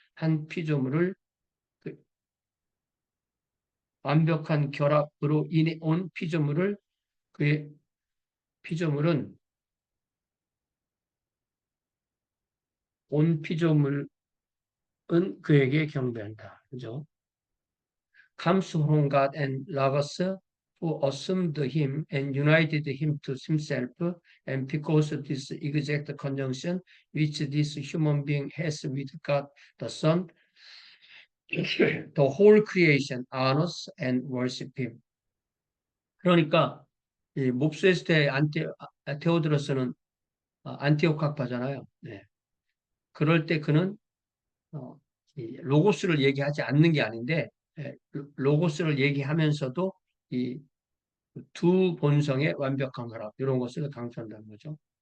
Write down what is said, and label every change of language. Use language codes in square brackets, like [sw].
[ko] 한 피조물을 그 완벽한 결합으로 인해 온 피조물을 그의 피조물은 온 피조물은 그에게 경배한다. 그죠? [en] Comes from God and Logos who assumed him and united him to himself, and because of this exact conjunction which this human being has with God the Son, the whole creation honors and worship him. [ko] 그러니까 이 몹세스 때 테오드로스는 안티오크 학파잖아요. 네. 그럴 때 그는 어, 이 로고스를 얘기하지 않는 게 아닌데 로고스를 얘기하면서도 이 두 본성의 완벽한 결합 이런 것을 강조한다는 거죠.